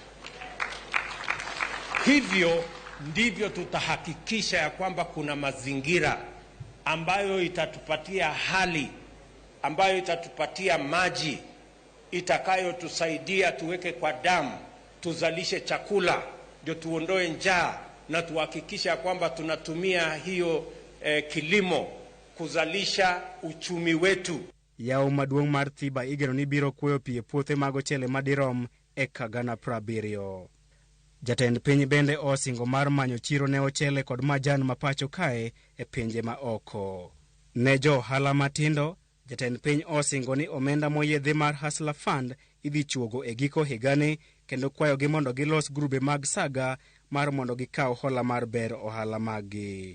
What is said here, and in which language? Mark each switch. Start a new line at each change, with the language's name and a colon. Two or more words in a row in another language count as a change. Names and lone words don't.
Swahili: Hivyo ndivyo tutahakikisha ya kwamba kuna mazingira ambayo itatupatia hali, ambayo itatupatia maji, itakayotusaidia tuweke kwa damu, tuzalishe chakula, ndio tuondoe njaa, na tuhakikisha kwamba tunatumia hiyo kilimo kuzalisha uchumi wetu.
Luo (Kenya and Tanzania): Yao maduong' mar Thiba igeno ni biro kuoyo pi e puothe mag ochele madirom eka 70,000. Jatend piny bende osingo mar manyo chiro ne ochele kod majan mapacho kae e pinje ma oko. Ne jo ohala matindo, jatend piny osingo ni omenda moyiedhi mar Hustler Fund idhi chuogo e giko higani, kendo kwayogi mondo gilos grube mag saga mar mondo gikaw hola mar ber ohala maggi.